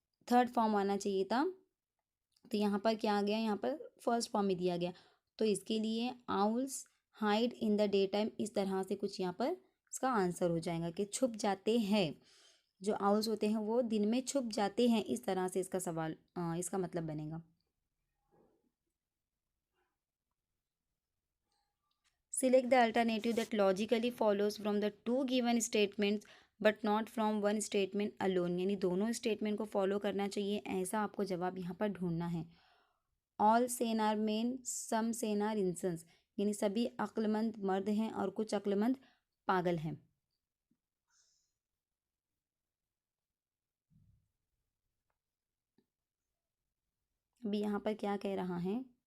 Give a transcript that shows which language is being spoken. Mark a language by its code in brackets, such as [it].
[hi] Third form आना चाहिए था, तो यहाँ पर क्या आ गया, यहाँ पर फर्स्ट फॉर्म में दिया गया, तो इसके लिए [en] owls hide in the day time, [hi] इस तरह से कुछ यहाँ पर इसका आंसर हो जाएगा कि छुप जाते हैं, जो आउल्स होते हैं वो दिन में छुप जाते हैं, इस तरह से इसका सवाल इसका मतलब बनेगा। [en] Select the alternative that logically follows from the two given statements but not from one statement alone, [hi] यानी दोनों स्टेटमेंट को फॉलो करना चाहिए, ऐसा आपको जवाब यहाँ पर ढूंढना है। [en] all sane are men, some sane are insane, [hi] यानी सभी अक्लमंद मर्द हैं और कुछ अक्लमंद पागल हैं। अभी यहाँ पर क्या कह रहा है,